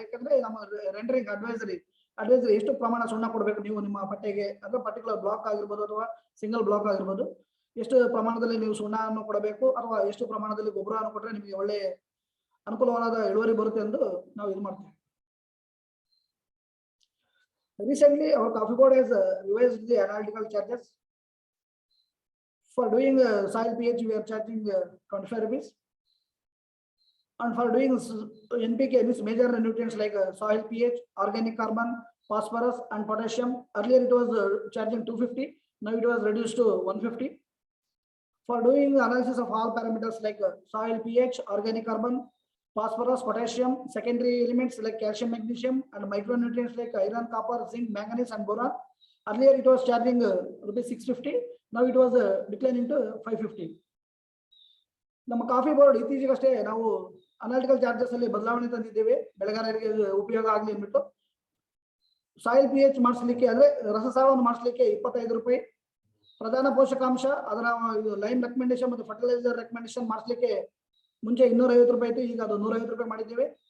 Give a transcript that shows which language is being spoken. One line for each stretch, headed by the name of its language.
Kannada: ಯಾಕಂದ್ರೆ ನಮ್ಮ rendering advisory ಎಷ್ಟು ಪ್ರಮಾಣ ಸುಣ್ಣ ಕೊಡಬೇಕು ನೀವು ನಿಮ್ಮ ಪಟ್ಟೆಗೆ, ಅಂದ್ರೆ ಪರ್ಟಿಕ್ಯುಲರ್ ಬ್ಲಾಕ್ ಆಗಿರ್ಬೋದು ಅಥವಾ ಸಿಂಗಲ್ ಬ್ಲಾಕ್ ಆಗಿರ್ಬೋದು, ಎಷ್ಟು ಪ್ರಮಾಣದಲ್ಲಿ ನೀವು ಸುಣ್ಣವನ್ನು ಕೊಡಬೇಕು ಅಥವಾ ಎಷ್ಟು ಪ್ರಮಾಣದಲ್ಲಿ ಗೊಬ್ಬರವನ್ನು ಕೊಟ್ಟರೆ ನಿಮಗೆ ಒಳ್ಳೆ ಅನುಕೂಲವಾದ ಇಳುವರಿ ಬರುತ್ತೆ ಎಂದು ನಾವು ಇದು ಮಾಡ್ತೀವಿ.
English: Recently, our coffee board has revised the analytical charges. For doing soil pH, we are charging 25 rupees. And for doing NPK, means major nutrients like soil pH, organic carbon, phosphorus, and potassium, earlier it was charging 250. Now it was reduced to 150. For doing analysis of all parameters like soil pH, organic carbon, phosphorus, potassium, secondary elements like calcium, magnesium, and micronutrients like iron, copper, zinc, manganese, and boron, earlier it was charging rupees 650. Now it was declining to 550.
Kannada: ನಮ್ಮ coffee board ಇತ್ತೀಚೆಗಷ್ಟೇ ನಾವು analytical charges ಅಲ್ಲಿ ಬದಲಾವಣೆ ತಂದಿದ್ದೇವೆ, ಬೆಳೆಗಾರರಿಗೆ ಉಪಯೋಗ ಆಗಲಿ ಅಂದ್ಬಿಟ್ಟು. ಸಾಯಿಲ್ ಪಿ ಎಚ್ ಮಾಡಿಸ್ಲಿಕ್ಕೆ ಅಂದ್ರೆ ರಸಸಾರವನ್ನು ಮಾಡಿಸ್ಲಿಕ್ಕೆ 25 ರೂಪಾಯಿ, ಪ್ರಧಾನ ಪೋಷಕಾಂಶ ಅದರ ಲೈನ್ ರೆಕಮೆಂಡೇಶನ್ ಮತ್ತು ಫರ್ಟಿಲೈಸರ್ ರೆಕಮೆಂಡೇಶನ್ ಮಾಡಿಸ್ಲಿಕ್ಕೆ ಮುಂಚೆ 250 ರೂಪಾಯಿ ಇತ್ತು, ಈಗ ಅದು 150 ರೂಪಾಯಿ ಮಾಡಿದ್ದೇವೆ.